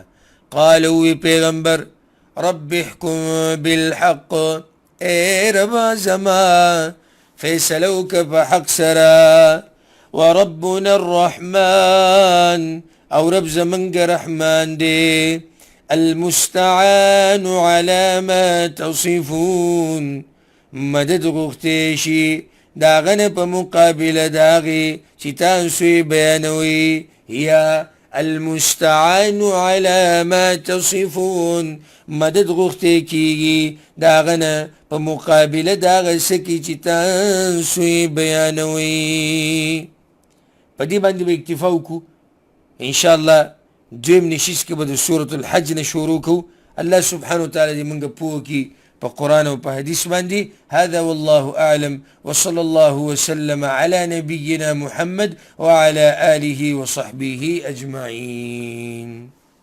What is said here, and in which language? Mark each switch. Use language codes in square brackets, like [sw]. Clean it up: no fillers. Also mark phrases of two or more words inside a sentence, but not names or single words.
[ps] قال وی پیغمبر [ar] رب احکم بالحق، [ps] اے ربا زما فیصله وکړه په حق سره. [ar] وربنا الرحمن، [ps] او رب زمنګ رحمان دی. [ar] المستعان على ما تصفون، [ps] مدد غوښتی شي د هغه نه په مقابله د هغې چې تاسو یې بیانوئ. [ar] یا المستعان على ما تصفون، [ps] مدد غوښتی کېږي د هغه نه په مقابله د هغه څه کې چې تاسو یې بیانوئ. په دې باندې به اکتفا وکړو. انشاءالله دویم نشیز کې به د سورة الحج نه شروع کوو. [ar] الله سبحانه وتعالی [ps] دې موږ پوه کړي په قرآن او په حدیث باندې. [ar] هذا والله أعلم، وصلى الله وسلم على نبينا محمد وعلى آله وصحبه أجمعين.